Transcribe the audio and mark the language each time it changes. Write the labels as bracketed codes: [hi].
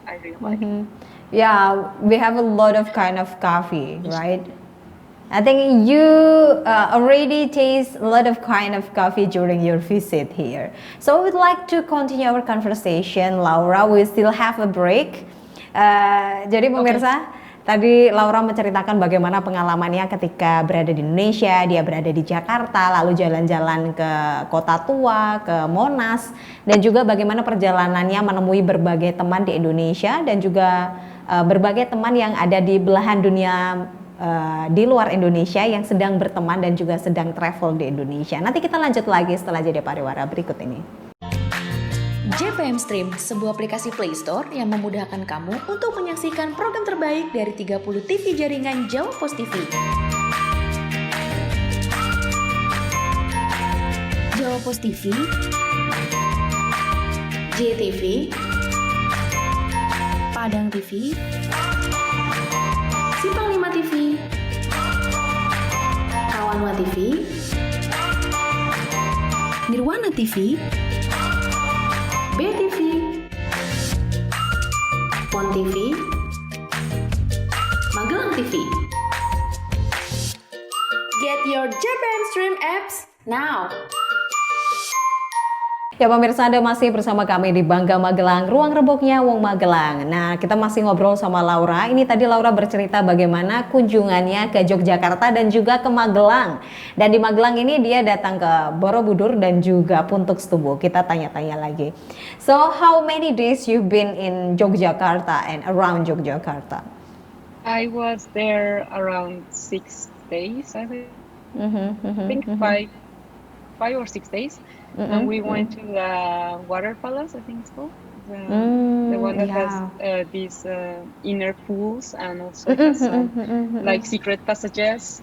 [en] I really like it. Yeah, we have a lot of kind of coffee, right? I think you already taste a lot of kind of coffee during your visit here. So we'd like to continue our conversation, Laura. We still have a break. [id] Jadi pemirsa, tadi Laura menceritakan bagaimana pengalamannya ketika berada di Indonesia, dia berada di Jakarta, lalu jalan-jalan ke Kota Tua, ke Monas, dan juga bagaimana perjalanannya menemui berbagai teman di Indonesia dan juga berbagai teman yang ada di belahan dunia di luar Indonesia yang sedang berteman dan juga sedang travel di Indonesia. Nanti kita lanjut lagi setelah jeda pariwara berikut ini. JPM Stream, sebuah aplikasi Play Store yang memudahkan kamu untuk menyaksikan program terbaik dari 30 TV jaringan Jawa Pos TV. Jawa Pos TV, JTV, Padang TV, Simpang 5 TV, Kawanwa TV, Nirwana TV, BTV, Pon TV, Magelang TV. [en] Get your JPM Stream apps now. [id] Ya pemirsa, Anda masih bersama kami di Bangga Magelang, ruang reboknya Wong Magelang. Nah, kita masih ngobrol sama Laura. Ini tadi Laura bercerita bagaimana kunjungannya ke Yogyakarta dan juga ke Magelang. Dan di Magelang ini dia datang ke Borobudur dan juga Puntuk Setubu. Kita tanya-tanya lagi. [en] So, how many days you've been in Yogyakarta and around Yogyakarta? I was there around 6 days, I think. I think 5 or 6 days. And we went to the water palace, I think it's called. The one that has these inner pools, and also has like secret passages.